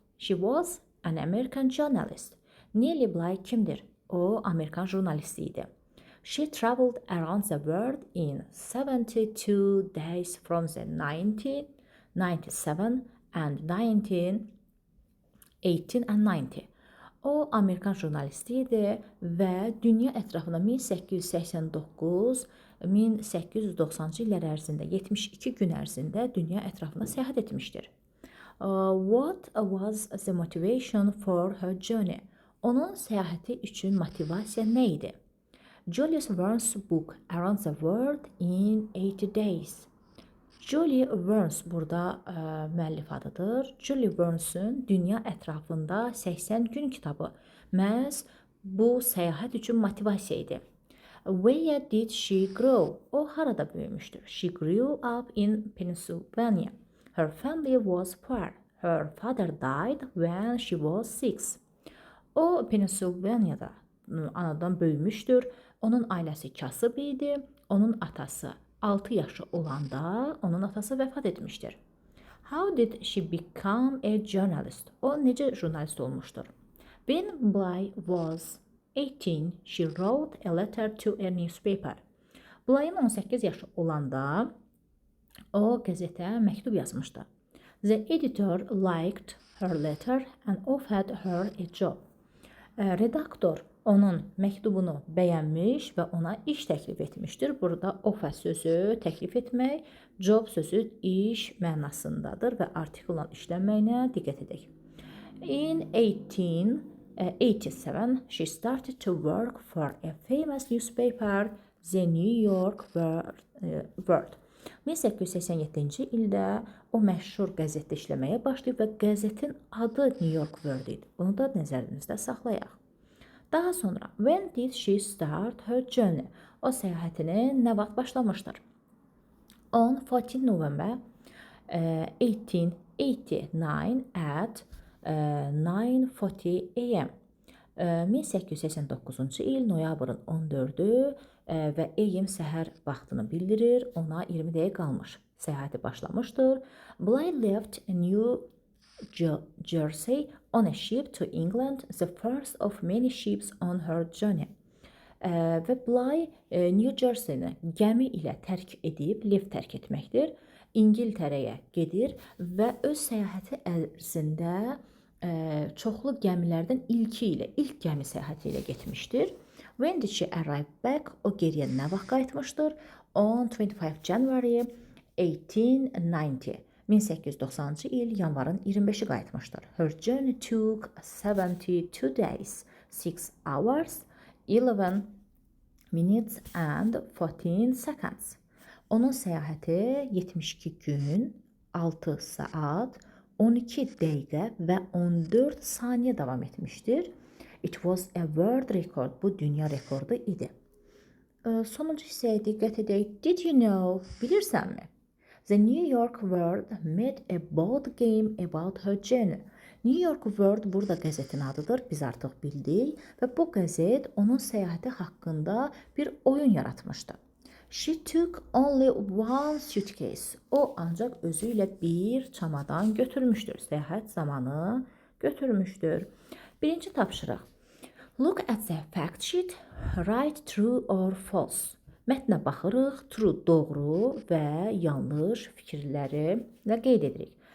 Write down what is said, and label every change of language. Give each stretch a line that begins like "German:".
English: She was an American journalist. Nellie Bly kimdir?
Azerbaijani: O, Amerikan jurnalisti idi.
English: She traveled around the world in 72 days from the 1997 and 1918 and 90.
Azerbaijani: O, Amerikan jurnalisti idi və dünya ətrafına 1889-1890-cı illər ərzində 72 gün ərzində dünya ətrafına səyahət etmişdir.
English: What was the motivation for her journey?
Azerbaijani: Onun səyahəti üçün motivasiya nə idi?
English: Julie Verne's book Around the World in 80 Days.
Azerbaijani: Julie Verne's burada müəllif adıdır. Julie Verne'sün Dünya ətrafında 80 gün kitabı məhz bu səyahət üçün motivasiya idi. Where did she grow? O harada böyümüşdür?
English: She grew up in Pennsylvania. Her family was poor. Her father died when she was 6.
Azerbaijani: O, Pennsylvania'da anadan böyümüşdür. Onun ailəsi kasıb idi. Onun atası 6 yaşı olanda onun atası vəfat etmişdir.
English: How did she become a journalist?
Azerbaijani: O necə jurnalist olmuşdur?
English: When Bly was 18, she wrote a letter to a newspaper.
Azerbaijani: Bly'ın 18 yaşı olanda o qəzetə məktub yazmışdı.
English: The editor liked her letter and offered her a job.
Azerbaijani: Redaktor onun məktubunu bəyənmiş və ona iş təklif etmişdir. Burada offer sözü təklif etmək, job sözü iş mənasındadır və artikulla işlənməyinə diqqət edək.
English: In 1887, she started to work for a famous newspaper, The New York World.
Azerbaijani: 1887-ci ildə o məşhur qəzetdə işləməyə başlayıb və qəzetin adı New York World idi. Bunu da nəzərinizdə saxlayaq. Daha sonra,
English: when did she start her journey?
Azerbaijani: O səyahətini nə vaxt başlamışdır?
English: On 14 November 1889 at 9:40 a.m.
Azerbaijani: 1889-cu il noyabrın 14-ü və AM səhər vaxtını bildirir. Ona 20 dəqiqə qalmış. Səyahəti başlamışdır.
English: Bly left New Jersey on a ship to England, the first of many ships on her journey.
Azerbaijani: Və Bly New Jersey-ni gəmi ilə tərk edib, lift tərk etməkdir. İngiltərəyə gedir və öz səyahəti ərzində çoxlu gəmilərdən ilk gəmi səyahəti ilə getmişdir.
English: When did she arrive back?
Azerbaijani: O geriyə nə vaxt qayıtmışdır?
English: On 25 January 1890.
Azerbaijani: 1890-cı il yanvarın 25-i qayıtmışdır.
English: Her journey took 72 days, 6 hours, 11 minutes and 14 seconds.
Azerbaijani: Onun səyahəti 72 gün, 6 saat, 12 dəqiqə və 14 saniyə davam etmişdir.
English: It was a world record.
Azerbaijani: Bu dünya rekordu idi. Sonuncu hissəyə diqqət edək.
English: Did you know?
Azerbaijani: Bilirsənmi?
English: The New York World made a board game about her journey.
Azerbaijani: New York World burada qəzetin adıdır. Biz artıq bildik və bu qəzet onun səyahəti haqqında bir oyun yaratmışdı.
English: She took only one suitcase.
Azerbaijani: O ancaq özü ilə bir çamadan götürmüşdür. Səyahət zamanı götürmüşdür. Birinci tapşırıq.
English: Look at the fact sheet. Write true or false.
Azerbaijani: Mətnə baxırıq. True doğru və yanlış fikirləri də qeyd edirik.